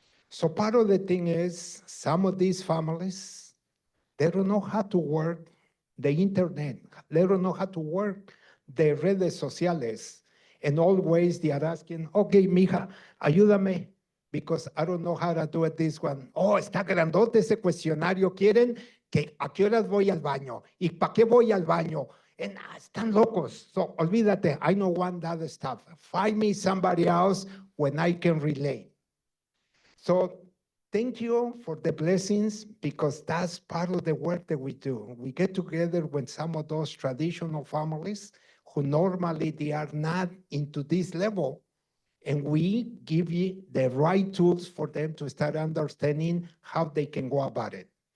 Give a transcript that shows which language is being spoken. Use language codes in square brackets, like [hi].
[en] So part of the thing is some of these families, they don't know how to work the internet. They don't know how to work the [es] redes sociales. [en] And always they are asking, okay, [es] mija, ayúdame, [en] because I don't know how to do it this one. [es] Oh, está grandote ese cuestionario. ¿Quieren que a qué horas voy al baño? ¿Y para qué voy al baño? And están locos. [en] So [es] olvídate, [en] I don't want that stuff. Find me somebody else when I can relate. So thank you for the blessings, because that's part of the work that we do. We get together with some of those traditional families who normally they are not into this level, and we give you the right tools for them to start understanding how they can go about it.